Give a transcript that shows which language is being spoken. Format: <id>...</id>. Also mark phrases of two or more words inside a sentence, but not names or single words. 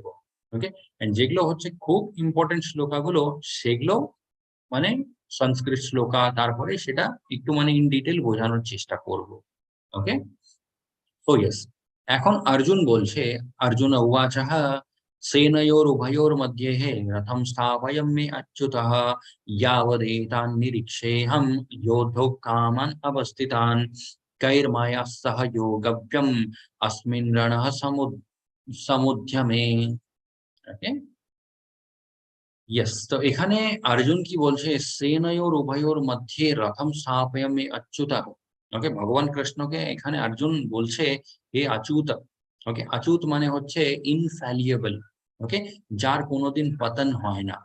<en>okay, and</en> <bn>যেগুলো হচ্ছে খুব ইম্পোর্টেন্ট শ্লোকাগুলো, সেগুলো মানে সংস্কৃত শ্লোকা, তারপরে সেটা একটু মানে</bn> <en>in detail</en> <bn>বোঝানোর চেষ্টা করব।</bn> <en>okay, so yes,</en> <bn>এখন অর্জুন বলছে,</bn> <sa>অর্জুন উবাচঃ সেনয়োরুভয়োর্मध्ये রথম স্থাপয়ম্মে অচ্যুতঃ यावदेतान् निरीक्षेऽहं योद्धुकामान् अवस्थितान् कैर्मया सह योगव्यम् अस्मिन् रणः समुद्यमे।</sa> <en>okay, yes,</en> <bn>তো এখানে অর্জুন কি বলছে?</bn> <sa>সেনয়োর উভয়োর মধ্যে রথম স্থাপয়ামি অচ্যুতঃ।</sa> <bn>ওকে, ভগবান কৃষ্ণকে এখানে অর্জুন বলছে হে অচ্যুত। ওকে, অচ্যুত মানে হচ্ছে ইনফ্যালিয়েবল। ওকে, যার কোনোদিন পতন হয় না।</bn>